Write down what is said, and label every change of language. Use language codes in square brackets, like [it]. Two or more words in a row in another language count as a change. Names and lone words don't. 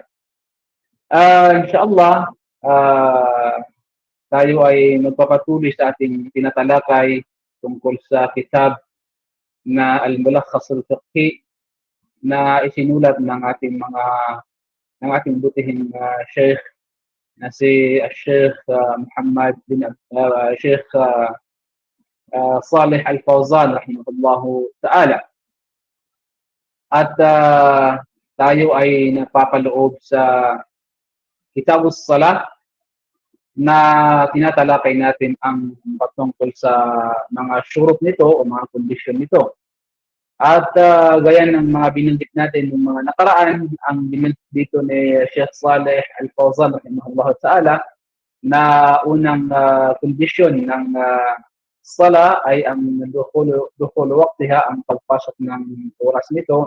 [tl] Inshallah, tayo ay magpapatuloy sa ating tinatalakay tungkol sa kitab na Al-Mulakhas Al-Fiqhi na isinulat ng ating butihing Sheikh na si Sheikh Muhammad bin Sheikh Saleh Al-Fawzan [ar] رحمه الله تعالى. [tl] At tayo ay napapaloob sa Kitabus Salah na tinatalakay natin ang patungkol sa mga syurut nito o mga kondisyon nito. At gaya ng mga binanggit natin ng mga nakaraan, ang binanggit dito ni Sheikh Saleh Al-Fawzan [ar] رحمه الله تعالى [tl] na unang kondisyon ng sala ay ang [ar] دخول وقتها, [tl] ang pagpasok ng oras nito.